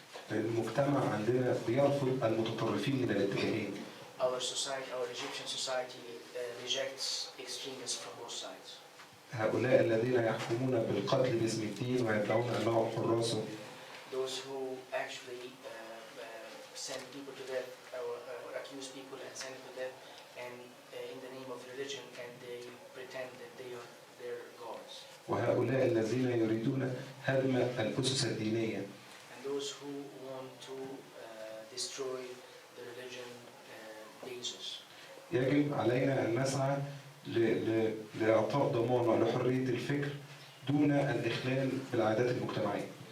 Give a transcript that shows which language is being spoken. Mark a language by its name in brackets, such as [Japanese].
[Arabic] المجتمع عندنا بيرفض المتطرفين من الاتجاهين. [English] Our Egyptian society rejects extremists from both sides. [Arabic] هؤلاء الذين يحكمون بالقتل باسم الدين ويدعون أنهم حراسه. [English] Those who actually send people to death or accuse people and send them to death and in the name of religion, and they pretend that they are their gods. [Arabic] وهؤلاء الذين يريدون هدم الأسس الدينية. [English] And those who want to destroy the religion basis. [Arabic] يجب علينا أن نسعى لإعطاء ضمان لحرية الفكر دون الإخلال بالعادات المجتمعية.